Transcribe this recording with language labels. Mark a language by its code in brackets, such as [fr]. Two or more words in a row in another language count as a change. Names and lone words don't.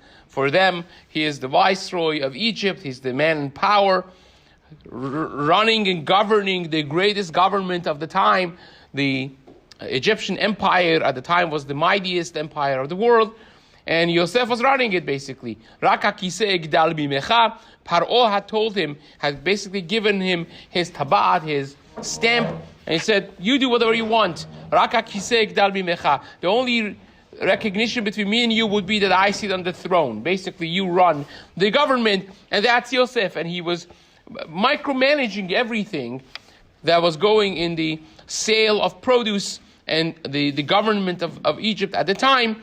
[en] For them, he is the viceroy of Egypt. He's the man in power, running and governing the greatest government of the time. The Egyptian empire at the time was the mightiest empire of the world, and Yosef was running it basically. [he] רק הכסא אגדל ממך. [en] Paro had told him, had basically given him his tabat, his stamp, and he said, "You do whatever you want. [he] רק הכסא אגדל ממך. [en] The only recognition between me and you would be that I sit on the throne. Basically, you run the government," and that's Yosef. And he was micromanaging everything that was going in the sale of produce and the government of Egypt at the time.